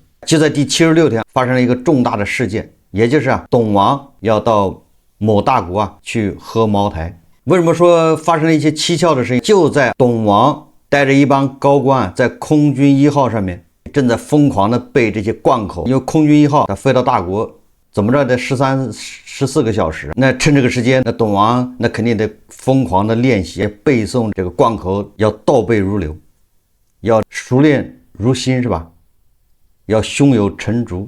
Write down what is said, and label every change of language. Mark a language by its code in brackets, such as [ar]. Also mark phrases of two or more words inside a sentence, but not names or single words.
[zh] 就在第76天發生了一個重大的事件，也就是董王要到某大國去喝茅台。為什麼說發生了一些蹊蹺的事情？就在董王帶着一幫高官在空軍1號上面，正在瘋狂的背這些貫口。因為空軍1號他飛到大國怎麼着得14個小時，那趁這個時間，那董王那肯定得瘋狂的練習背誦這個貫口，要倒背如流，要熟練如新，是吧？要胸有成竹。